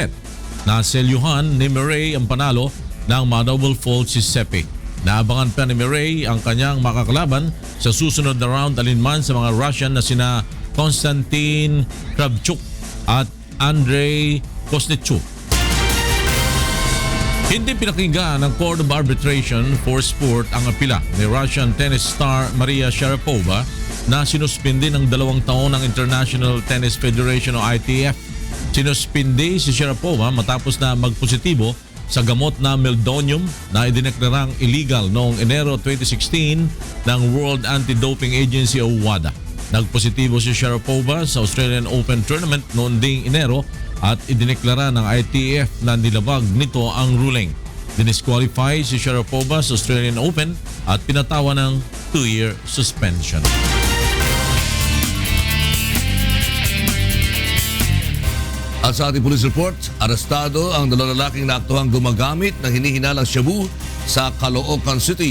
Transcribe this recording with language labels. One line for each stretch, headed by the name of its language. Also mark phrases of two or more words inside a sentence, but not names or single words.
Filipino: Naselyuhan ni Murray ang panalo ng ma-
English: double fault
Filipino: si Seppi. Naabangan pa ni Murray ang kanyang makakalaban sa susunod na round alinman sa mga Russian na sina Konstantin Kravchuk at Andrei Kosnetchuk. Hindi pinakinggan ng Court of Arbitration for Sport ang apela ni
English: Russian tennis star
Filipino: Maria Sharapova na sinuspindi ng 2 taon ng International Tennis Federation o ITF. Sinuspindi si Sharapova matapos na magpositibo sa gamot na meldonium na idineklarang illegal noong Enero 2016 ng World Anti-Doping Agency o WADA. Nagpositibo si Sharapova sa Australian Open Tournament noong ding Enero at idineklara ng ITF na nilabag nito ang ruling. Dinisqualify si Sharapova sa Australian Open at pinatawa ng
English: 2-year suspension.
Filipino: At sa ating
English: police report,
Filipino: arestado ang 2 lalaking naaktuhang gumagamit ng hinihinalang shabu sa Caloocan City.